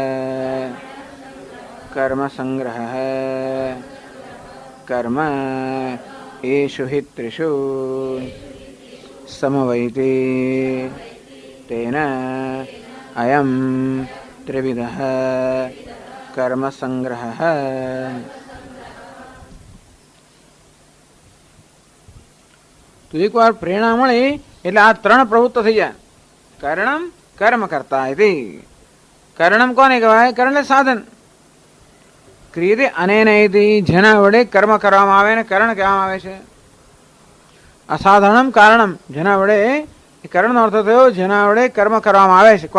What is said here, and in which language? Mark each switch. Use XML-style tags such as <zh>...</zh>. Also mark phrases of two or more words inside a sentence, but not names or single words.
<sa>कर्मसंग्रहः कर्म एषु हि त्रिषु समवैति तेन अयं त्रिविधः कर्मसंग्रहः</sa> <gu>તો એક બાર પ્રેરણા મળી એટલે આ ત્રણ પ્રવૃત્તિ થઈ જાય.</gu> <sa>કારણમ કર્મ કરતા इति.</sa> <gu>કારણમ કોને કહેવાય? કર્મ એટલે સાધન.</gu> <sa>ક્રિયતે અનેન ઇતિ,</sa> <gu>જેના વડે કર્મ કરવામાં આવે ને કરણ કહેવામાં આવે છે.</gu> <sa>અસાધારણમ કારણમ,</sa> <gu>જેના વડે કરણનો અર્થ થયો જેના વડે કર્મ કરવામાં આવે છે.</gu>